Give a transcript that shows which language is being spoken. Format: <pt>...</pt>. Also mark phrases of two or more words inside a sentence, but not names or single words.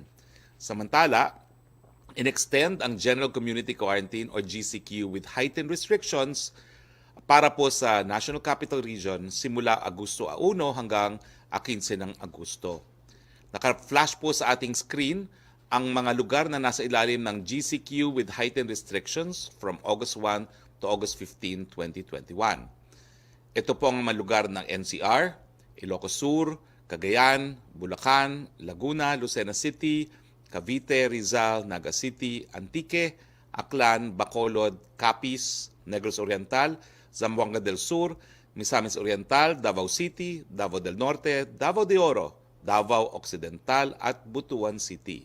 <tl>Samantala, in-extend ang General Community Quarantine or GCQ</tl> <en>with heightened restrictions</en> <tl>para po sa National Capital Region simula Agosto 1 hanggang 15 ng Agosto. Naka-flash po sa ating screen ang mga lugar na nasa ilalim ng GCQ</tl> <en>with heightened restrictions from August 1 to August 15, 2021.</en> <tl>Ito po ang mga lugar ng NCR, Ilocos Sur, Cagayan, Bulacan, Laguna, Lucena City, Cavite, Rizal, Naga City, Antique, Aklan, Bacolod, Capiz, Negros Oriental, Zamboanga del Sur, Misamis Oriental, Davao City, Davao del Norte, Davao de Oro, Davao Occidental at Butuan City.</tl>